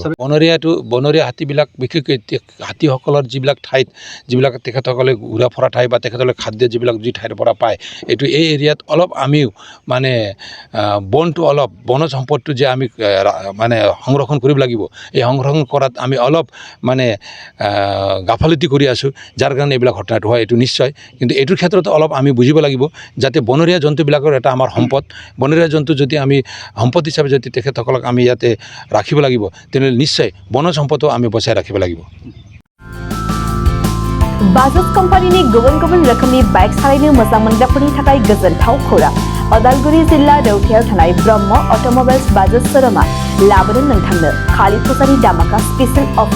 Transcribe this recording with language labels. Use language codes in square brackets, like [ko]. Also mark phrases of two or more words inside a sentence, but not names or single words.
[as] বনৰীয়া হাতীবিলাক বিশেষকৈ হাতীসকলৰ যিবিলাক ঠাইত যিবিলাক তেখেতসকলে ঘূৰা ফুৰা ঠাই বা তেখেতসকলে খাদ্য যিবিলাক যি ঠাইৰ পৰা পায়, এইটো এই এৰিয়াত অলপ আমিও মানে বনটো অলপ বনজ সম্পদটো যে আমি মানে সংৰক্ষণ কৰিব লাগিব, এই সংৰক্ষণ কৰাত আমি অলপ মানে গাফালতি কৰি আছোঁ, যাৰ কাৰণে এইবিলাক ঘটনাটো হয়। এইটো নিশ্চয়, কিন্তু এইটোৰ ক্ষেত্ৰতো অলপ আমি বুজিব লাগিব যাতে বনৰীয়া জন্তুবিলাকৰ এটা আমাৰ সম্পদ, বনৰীয়া জন্তু যদি আমি সম্পদ হিচাপে যদি তেখেতসকলক আমি ইয়াতে ৰাখিব লাগিব, তেনেহ'লে নিশ্চয় বন সম্পদ আমি বচাই ৰাখিব লাগিব। [brx] बाजाज कम्पानीनि गुबुन गुबुन रोखोमनि बाइक सालायनो मोजां मोनग्राफोरनि थाखाय गोजोनथाव खौरां। अदालगुरि जिल्ला रौथायाव थानाय ब्रह्म अट'मबाइल्स बाजाज शोरूमा लाबोदों नोंथांनो खालि फुजानि दामाका स्पेशल अफार।